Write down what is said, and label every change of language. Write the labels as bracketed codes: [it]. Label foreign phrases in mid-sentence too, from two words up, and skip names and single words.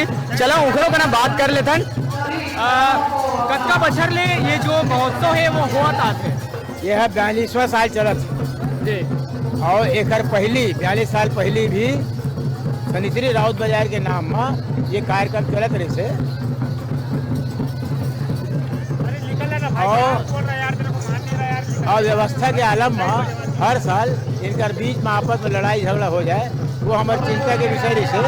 [hne] चलो उखड़ो का ना बात कर लेथन। कतका बछर ले ये जो महोत्सव है वो हुआ था? ये है 42वां साल चलत जी। और एक पहली 42 साल पहली भी सनिश्री राउत बाजार के नाम में ये कार्यक्रम चलत रहे से और व्यवस्था के आलम में हर साल इनका बीच में आपस में लड़ाई झगड़ा हो जाए वो हमारी चिंता के विषय रही से।